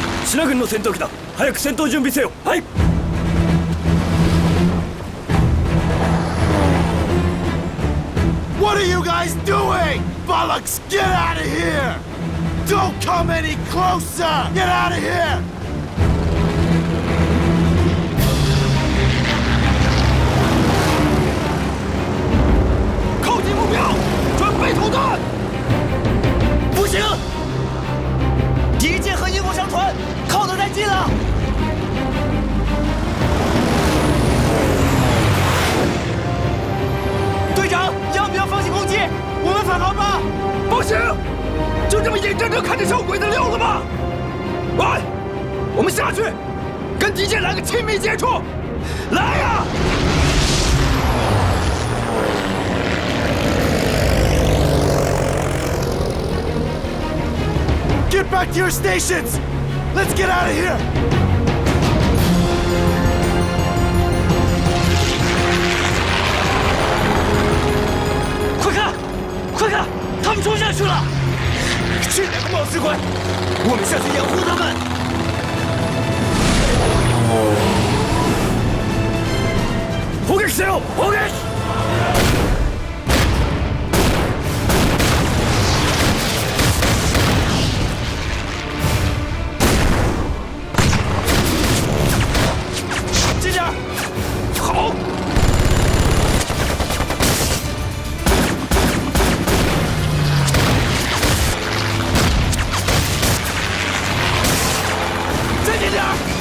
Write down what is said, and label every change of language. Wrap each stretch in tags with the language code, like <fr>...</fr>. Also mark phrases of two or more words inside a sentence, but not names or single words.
<ja>シナ軍の戦闘機だ。早く戦闘準備せよ。はい。</ja> <en>What are you guys doing? Bollocks, get out of here! Don't come any closer! Get out of here!</en> <zh>靠近目标，准备投弹！不行，敌舰和鹰火商船靠得太近了。队长，要不要放弃攻击？我们返航吧。不行，就这么眼睁睁看着小鬼子溜了吗？喂，我们下去，跟敌舰来个亲密接触。来呀！ Get back to your stations! Let's get out of here! 快看，快看，他们冲下去了！这两个冒失鬼，我们下去掩护他们。</zh> <ja>砲撃せよ！砲撃！</ja> <zh>好！再近点儿！</zh>